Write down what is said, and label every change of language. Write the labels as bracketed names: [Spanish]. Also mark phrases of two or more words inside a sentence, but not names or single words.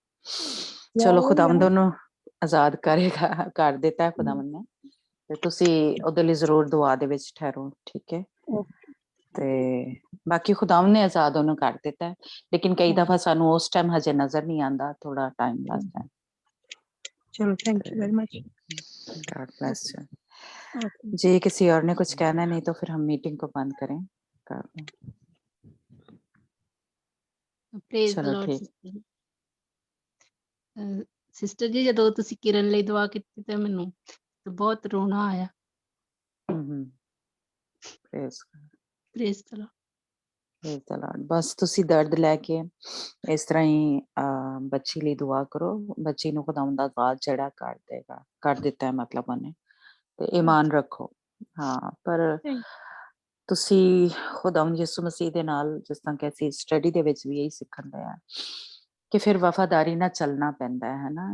[Punjabi] ਚਲੋ ਖੁਦਾਵੰਦ ਉਹਨੂੰ ਆਜ਼ਾਦ ਕਰੇਗਾ, ਕਰ ਦਿੱਤਾ ਹੈ ਖੁਦਾਵੰਦ ਨੇ, ਤੇ ਤੁਸੀਂ ਉਹਦੇ ਲਈ ਜ਼ਰੂਰ ਦੁਆ ਦੇ ਵਿੱਚ ਠਹਿਰੋ, ਠੀਕ ਹੈ। ਤੇ ਬਾਕੀ ਖੁਦਾਵੰਦ ਨੇ ਆਜ਼ਾਦ ਉਹਨੂੰ ਕਰ ਦਿੱਤਾ ਹੈ, ਲੇਕਿਨ ਕਈ ਦਫਾ ਸਾਨੂੰ ਉਸ ਟਾਈਮ ਹਜੇ ਨਜ਼ਰ ਨਹੀਂ ਆਉਂਦਾ, ਥੋੜਾ ਟਾਈਮ ਲੱਗਦਾ ਹੈ। [English] चलो thank you very much. God bless you जी। [Hindi] किसी और ने कुछ कहना है? नहीं तो फिर हम मीटिंग को बंद करें। [English] praise the [Hindi] चलो [English] ਲਾਰਡ [Hindi] ठीक। [Punjabi] ਸਿਸਟਰ ਜੀ, ਜਦੋਂ ਤੁਸੀਂ ਕਿਰਨ ਲਈ ਦੁਆ ਕੀਤੀ ਤੇ ਮੈਨੂੰ ਬਹੁਤ ਰੋਣਾ ਆਇਆ। [English] प्रेज praise the Lord. praise the Lord. [Punjabi] बस ਤੁਸੀਂ ਦਰਦ ਲੈ ਕੇ ਇਸ ਤਰ੍ਹਾਂ ਹੀ ਬੱਚੀ ਲਈ ਦੁਆ ਕਰੋ, ਬੱਚੀ ਨੂੰ ਖੁਦਾਵੰਦ ਦਾ ਆਜ਼ਾਦ ਜਿਹੜਾ ਕਰ ਦੇਗਾ, ਕਰ ਦਿੱਤਾ ਹੈ ਮਤਲਬ ਉਹਨੇ, ਤੇ ਈਮਾਨ ਰੱਖੋ। ਹਾਂ, ਪਰ ਤੁਸੀਂ ਖੁਦਾਵੰਦ ਯਿਸੂ ਮਸੀਹ ਦੇ ਨਾਲ, ਜਿਸ ਤਰ੍ਹਾਂ ਕਿ ਅਸੀਂ ਸਟੱਡੀ ਦੇ ਵਿੱਚ ਵੀ ਇਹੀ ਸਿੱਖਣ ਦੇ ਆ ਕਿ ਫਿਰ ਵਫਾਦਾਰੀ ਨਾਲ ਚੱਲਣਾ ਪੈਂਦਾ ਹੈ ਨਾ।